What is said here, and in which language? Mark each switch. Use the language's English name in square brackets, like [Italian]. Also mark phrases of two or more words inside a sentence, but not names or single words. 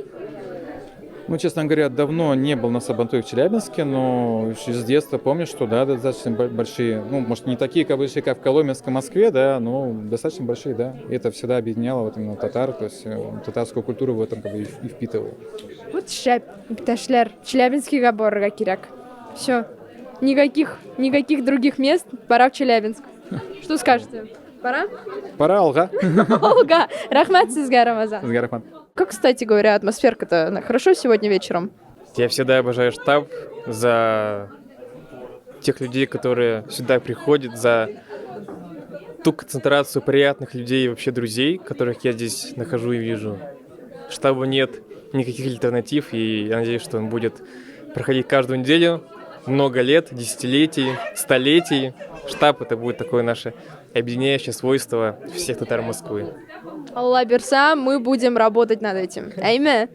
[Russian] Ну, честно говоря, давно не был на Сабантуе в Челябинске, но с детства помню, что, да, достаточно большие, ну, может, не такие большие, как в Коломенской Москве, да, но достаточно большие, да. И это всегда объединяло вот именно татар, то есть татарскую культуру в этом как бы и впитывало. [Tatar] Вот шәп, иптәшләр, Челябинскига барырга кирәк. [Russian] Все. Никаких других мест, пора в Челябинск. Что скажете? Пора? Пора, [Tatar] Алга. Алга, рахмат сезгә, Рамазан. Сезгә рахмат. [Russian] Как, кстати говоря, атмосферка-то хорошо сегодня вечером? Я всегда обожаю штаб за тех людей, которые сюда приходят, за ту концентрацию приятных людей и вообще друзей, которых я здесь нахожу и вижу. Штабу нет никаких альтернатив, и я надеюсь, что он будет проходить каждую неделю, много лет, десятилетий, столетий. Штаб — это будет такое наше объединяющее свойство всех татар Москвы. [Tatar] Алла берса, [Russian] мы будем работать над этим. [Tatar] Әйме?